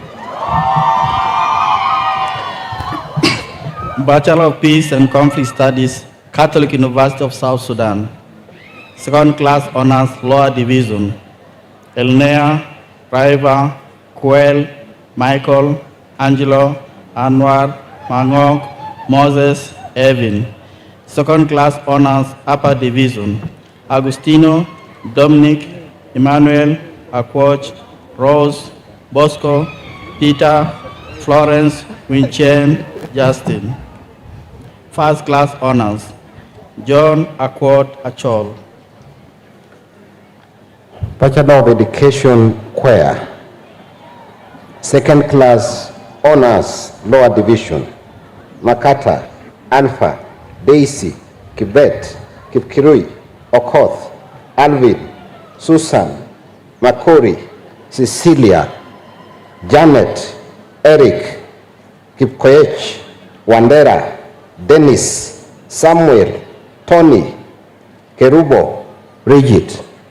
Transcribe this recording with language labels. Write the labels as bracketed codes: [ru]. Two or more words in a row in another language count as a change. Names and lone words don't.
[en] Bachelor of Peace and Conflict Studies, Catholic University of South Sudan. Second class honors, lower division, Elnea, Raiva, Kuel, Michael, Angelo, Anwar, Mangok, Moses, Evin. Second class honors, upper division, Agustino, Dominic, Emmanuel, Akwoch, Rose, Bosco, Peter, Florence, Winchen, Justin. First class honors, John Akwot Achol. Bachelor of Education, CUEA. Second class honors, lower division, Makata, Alpha, Daisy, Kibet, Kipkirui, Okoth, Alvin, Susan, Makori, Cecilia, Janet, Eric, Kipkoech, Wandera, Dennis, Samuel, Tony, Kerubo, Bridget.